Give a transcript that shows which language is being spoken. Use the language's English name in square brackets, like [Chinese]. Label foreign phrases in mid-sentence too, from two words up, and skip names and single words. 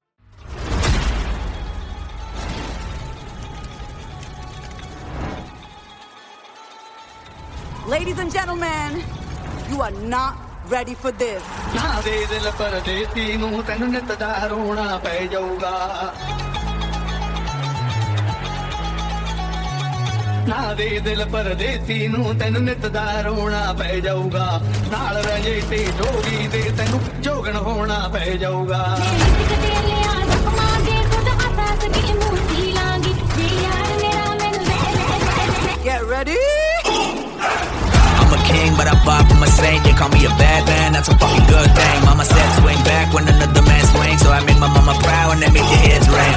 [English] Ladies and gentlemen, you are not ready for this. [Punjabi] ਨਾ ਦੇ ਦਿਲ ਪਰਦੇਸੀ ਨੂੰ ਤੈਨੂੰ ਨਿੱਤ ਦਾ ਰੋਣਾ ਪੈ ਜਾਊਗਾ। ਨਾ ਦੇ ਦਿਲ ਪਰਦੇਸੀ ਨੂੰ ਤੈਨੂੰ ਨਿੱਤ ਦਾ ਰੋਣਾ ਪੈ ਜਾਊਗਾ। ਨਾਲ ਰਜੇ ਤੇ ਜੋਗੀ ਦੇ ਤੈਨੂੰ ਜੋਗਣ ਹੋਣਾ ਪੈ ਜਾਊਗਾ। [English] Get ready. I'm a king, but I pop from a saint. They call me a bad man, that's a fucking good thing. Mama said swing back when another man swings, so I made my mama proud and that made your heads ring.